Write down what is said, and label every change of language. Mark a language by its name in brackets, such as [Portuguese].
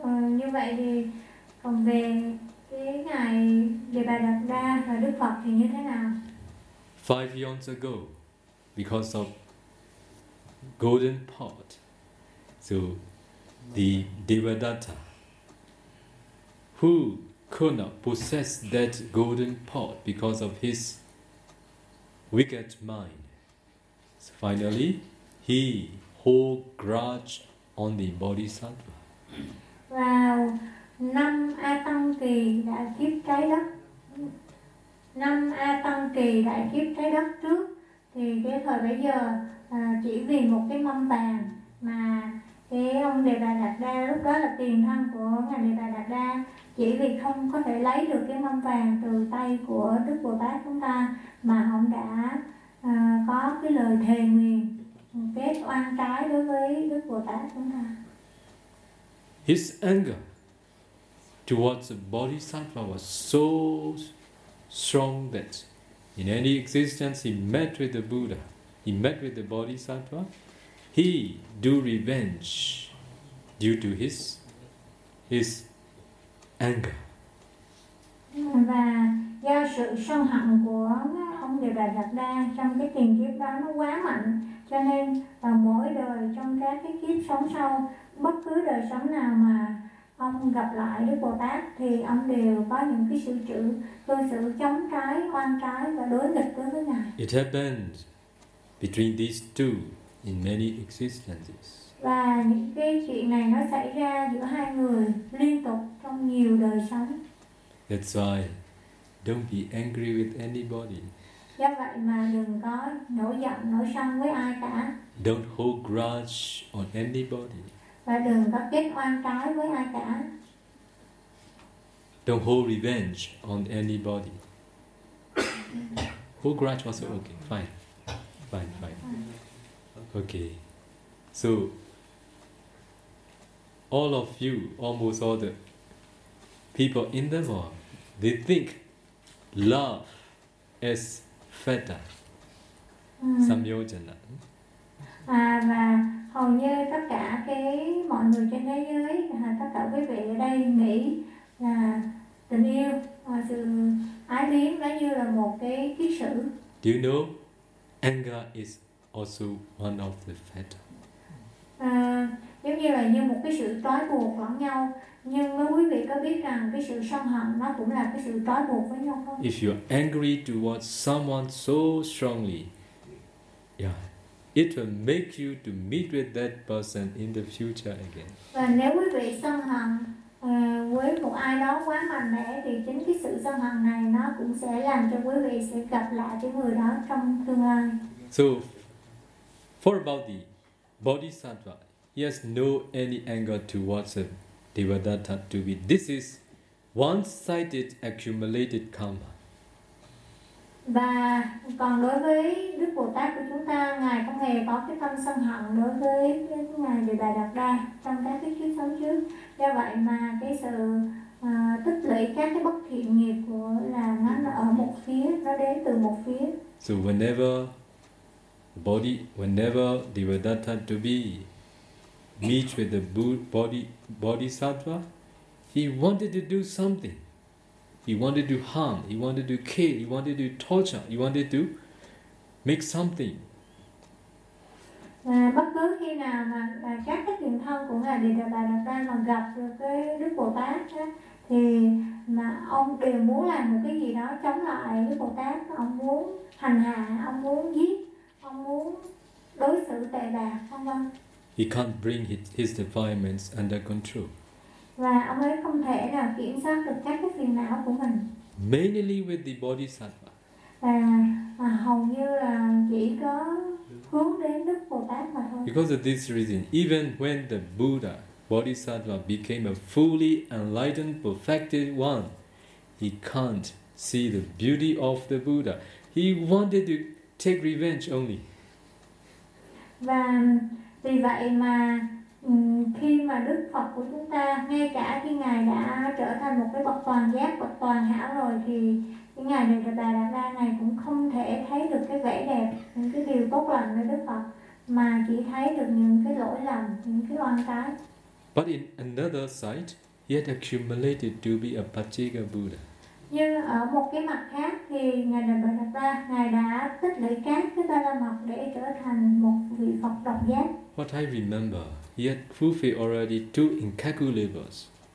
[Vietnamese] Như vậy thì còn về cái ngài Địa Bà Đạt Đa và Đức Phật thì như thế nào? [English] 5 years ago, because of golden pot, so the Devadatta who could not possess that golden pot because of his wicked mind. So finally, he hold grudge on the bodhisattva. [Vietnamese] Wow, năm a tăng kỳ đã kiếp trái đất. Năm a tăng kỳ đã kiếp trái đất trước thì cái thời bấy giờ chỉ vì một cái mâm bàn mà cái ông Đề Bà Đạt Đa lúc đó là tiền thân của ngài Đề Bà Đạt Đa, chỉ vì không có thể lấy được cái mâm vàng từ tay của Đức Bồ Tát chúng ta mà ông đã có cái lời thề nguyện kết oan trái đối với Đức Bồ Tát chúng ta. [English] His anger towards the Bodhisattva was so strong that in any existence he met with the Buddha, he met with the Bodhisattva, he do revenge due to his anger. [Vietnamese] Và do sự sân hận của ông Đề Bà Đạt Đa trong cái tiền kiếp đó nó quá mạnh, cho nên mỗi đời trong các cái kiếp sống sau, bất cứ đời sống nào mà ông gặp lại Đức Bồ Tát thì ông đều có những cái sự chữ cơ sự chống trái, oan trái và đối nghịch đối với ngài. [English] It happened between these two in many existences. [Vietnamese] Và những cái chuyện này nó xảy ra giữa hai người liên tục trong nhiều đời sống. [English] That's why don't be angry with anybody. [Vietnamese] Do vậy mà đừng có nổi giận, nổi sân với ai cả. [English] Don't hold grudge on anybody. [Vietnamese] Và đừng có kết oan trái với ai cả. [English] Don't hold revenge on anybody. Hold grudge also okay, fine. Fine. Okay. So, all of you, almost all the people in the world, they think love as fetter. [Pali] Samyojana. [Vietnamese] À, và hầu như tất cả cái mọi người trên thế giới, tất cả quý vị ở đây nghĩ là tình yêu và sự ái luyến nó như là một cái ký sự. [English] Do you know, anger is also one of the fetters. [Vietnamese] Giống như là như một cái sự trói buộc lẫn nhau. Nhưng mà quý vị có biết rằng cái sự sân hận nó cũng là cái sự trói buộc với nhau không? [English] If you're angry towards someone so strongly, yeah, it will make you to meet with that person in the future again. [Vietnamese] Và nếu quý vị sân hận với một ai đó quá mạnh mẽ thì chính cái sự sân hận này nó cũng sẽ làm cho quý vị sẽ gặp lại cái người đó trong tương lai. [English] So, for about the Bodhisattva, he has no any anger towards him. Devadatta to be. This is one-sided accumulated karma. [Vietnamese] Và còn đối với Đức Bồ Tát của chúng ta, ngài không hề có cái tâm sân hận đối với ngài Đề Bà Đạt Đa trong các cái kiếp sống trước. Do vậy mà cái sự tích lũy các cái bất thiện nghiệp của là nó ở một phía, nó đến từ một phía. [English] So whenever body, whenever Devadatta to be meet with the Bodhisattva, he wanted to do something. He wanted to harm, he wanted to kill, he wanted to torture, he wanted to make something. [Vietnamese] Bất cứ khi nào mà các cái tiền thân của ngài Đề Bà Đạt Đa mà gặp được cái Đức Bồ Tát á, thì mà ông đều muốn làm một cái gì đó chống lại Đức Bồ Tát. Ông muốn hành hạ, ông muốn giết, ông muốn đối xử tệ bạc, không vâng. [English] He can't bring his defilements under control. [Vietnamese] Và ông ấy không thể nào kiểm soát được các cái phiền não của mình. [English] Mainly with the Bodhisattva. [Vietnamese] Và hầu như là chỉ có hướng đến Đức Bồ Tát mà thôi. [English] Because of this reason, even when the Buddha, Bodhisattva, became a fully enlightened, perfected one, he can't see the beauty of the Buddha. He wanted to take revenge only. [Vietnamese] Và vì vậy mà khi mà Đức Phật của chúng ta, ngay cả khi ngài đã trở thành một cái bậc toàn giác, bậc toàn hảo rồi, thì cái ngài Đề Bà Đạt Đa này cũng không thể thấy được cái vẻ đẹp, những cái điều tốt lành của Đức Phật, mà chỉ thấy được những cái lỗi lầm, những cái oan trái. [English] But in another side, he had accumulated to be a Paccika Buddha. [Vietnamese] Nhưng ở một cái mặt khác thì ngài Đề Bà Đạt Đa, ngài đã tích lũy các cái ba la mật để trở thành một vị Phật độc giác. [English] What I remember, he had fulfilled already two incalculables.